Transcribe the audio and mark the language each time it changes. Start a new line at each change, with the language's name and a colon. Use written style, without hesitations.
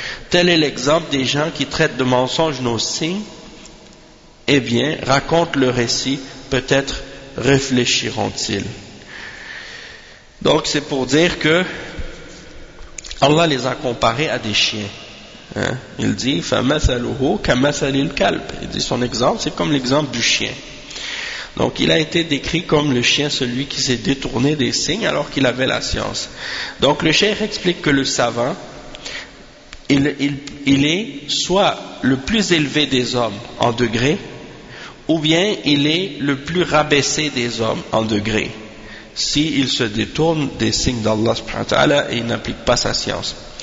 French: Tel est l'exemple des gens qui traitent de mensonges nos signes. Eh bien, raconte le récit, peut-être réfléchiront-ils. Donc c'est pour dire que Allah les a comparés à des chiens. Hein? Il dit
Arabic: فَمَثَلُهُ كَمَثَلِ الْكَلْبِ.
French: Il dit son exemple, c'est comme l'exemple du chien. Donc il a été décrit comme le chien, celui qui s'est détourné des signes alors qu'il avait la science. Donc le cheikh explique que le savant, il est soit le plus élevé des hommes en degré, ou bien il est le plus rabaissé des hommes en degré, s'il se détourne des signes d'Allah subhanahu wa ta'ala et il n'applique pas sa science.